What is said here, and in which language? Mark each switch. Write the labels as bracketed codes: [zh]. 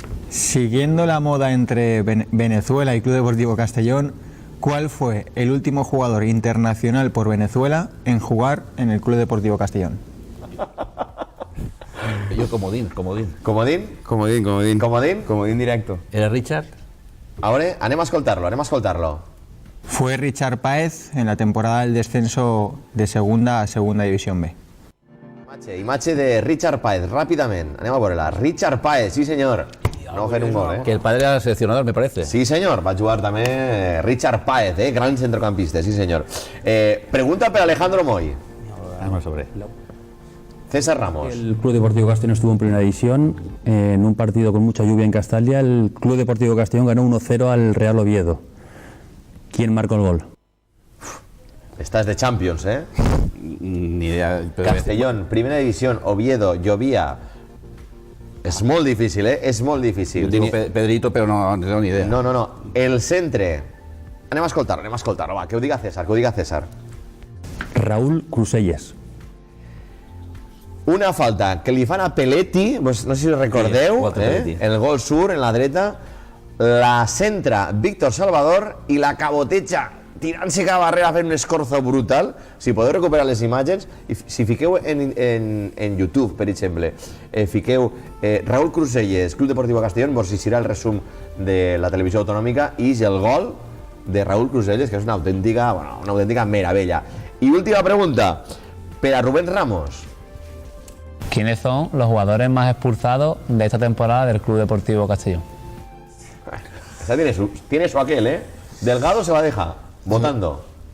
[es] Siguiendo la moda entre Venezuela y Club Deportivo Castellón, ¿cuál fue el último jugador internacional por Venezuela en jugar en el Club Deportivo Castellón? Yo comodín. Comodín? Comodín directo. ¿Era Richard? [ca] Ahora, anem a escoltar-lo. [es] Fue Richard Páez en la temporada del descenso de segunda a segunda división B. [ca] Imatge de Richard Páez, ràpidament. Anem a veure-la. Richard Páez, sí senyor. No fent un gol, [es] Que el padre era seleccionador, me parece. [ca] Sí senyor, va jugar també Richard Páez, gran centrocampista, sí senyor. Pregunta per Alejandro Moy. [es] Vamos sobre. César Ramos. El Club Deportivo Castellón estuvo en primera división en un partido con mucha lluvia en Castalia. El Club Deportivo Castellón ganó 1-0 al Real Oviedo. ¿Quién marcó el gol? [ca] Estàs de Champions, [es] Ni idea. Castellón, primera división, Oviedo, llovia. [ca] És molt difícil, És molt difícil. [es] Yo digo Pedrito, pero no tengo ni idea. [ca] No. El centre. Anem a escoltar-lo, va, que ho diga César. Raúl Cruselles. Una falta que li fan a Peletti, pues no sé si recordeu, Peletti. el gol sur en la dreta, la centra Víctor Salvador i la caboteja tirant-se cap a darrere, fent un escorzo brutal. Si podeu recuperar les imatges, i si fiqueu en YouTube, per exemple, fiqueu Raúl Cruselles, Club Deportiu Castellón, vos serà el resum de la televisió autonòmica i és el gol de Raúl Cruselles, que és una autèntica meravella. I última pregunta, per a Rubén Ramos. [es] ¿Quiénes son los jugadores más expulsados de esta temporada del Club Deportivo Castellón? Esa tiene su aquel, ¿eh? Delgado se va a dejar, votando.